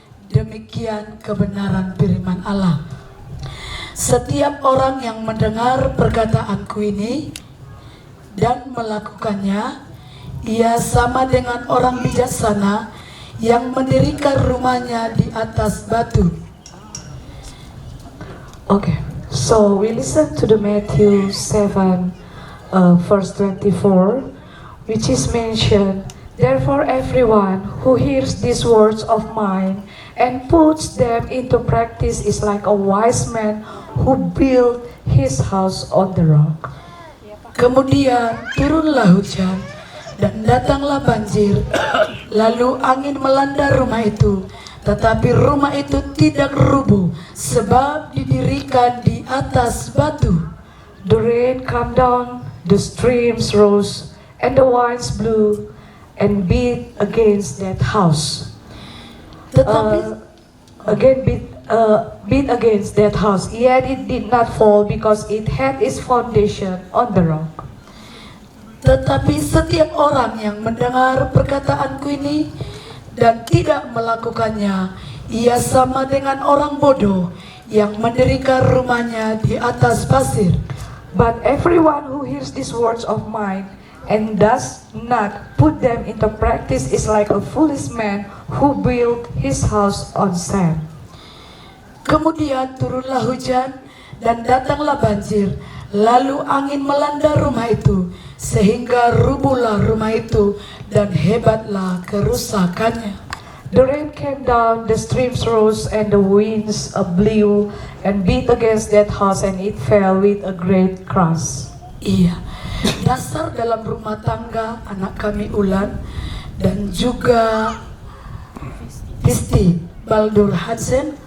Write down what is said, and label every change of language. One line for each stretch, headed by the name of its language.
Indonesian: Demikian kebenaran firman Allah. Setiap orang yang mendengar perkataanku ini dan melakukannya, ia sama dengan orang bijaksana yang mendirikan rumahnya di atas batu.
English: Okay, so we listen to the Matthew 7, verse 24, which is mentioned, therefore everyone who hears these words of mine and puts them into practice is like a wise man who built his house on the rock.
Indonesian: Kemudian turunlah hujan dan datanglah banjir, lalu angin melanda rumah itu. Tetapi rumah itu tidak rubuh, sebab didirikan di atas batu.
English: The rain came down, the streams rose, and the winds blew and beat against that house.
Indonesian: Tetapi
English: Beat against that house, yet it did not fall because it had its foundation on the rock.
Indonesian: Tetapi setiap orang yang mendengar perkataanku ini dan tidak melakukannya, ia sama dengan orang bodoh yang mendirikan rumahnya di atas pasir.
English: But everyone who hears these words of mine and does not put them into practice is like a foolish man who built his house on sand.
Indonesian: Kemudian turunlah hujan dan datanglah banjir, lalu angin melanda rumah itu, sehingga rubuhlah rumah itu dan hebatlah kerusakannya.
English: The rain came down, the streams rose, and the winds blew and beat against that house, and it fell with a great crash.
Indonesian: Iya, dasar dalam rumah tangga anak kami Ulan dan juga Pisti Baldur Hansen.